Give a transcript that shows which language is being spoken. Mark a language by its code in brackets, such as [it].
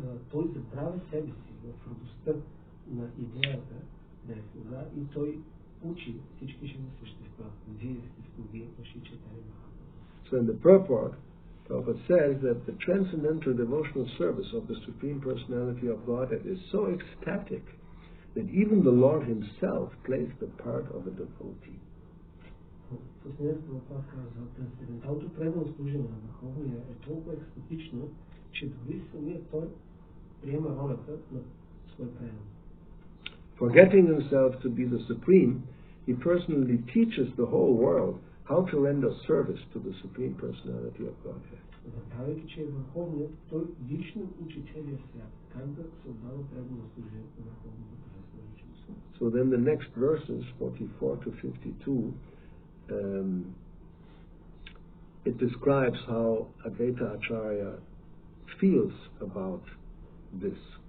[bg] Той забравя себе си в радостта на идеята да е слуга и той учи всички живи същества. Вие сте слуги на Шри Чайтания Махапрабху. [en] So in the purport, Prabhupada says that the transcendental devotional service of the Supreme Personality of Godhead is so ecstatic that even the Lord himself plays the part of a devotee. [bg] Последното това казва, трансценденталното предано служение на Върховния е толкова екстатично, че дори самият той приема ролята на свой предан. [en] Forgetting himself to be the Supreme, he personally teaches the whole world how to render service to the Supreme Personality of Godhead. [bg] Забравяйки, че е Върховният, той лично учи целия свят как да се отдава предано служение на Върховната Божествена личност. [en] So then the next verses, 44 to 52, it describes how Advaita Acarya feels about this.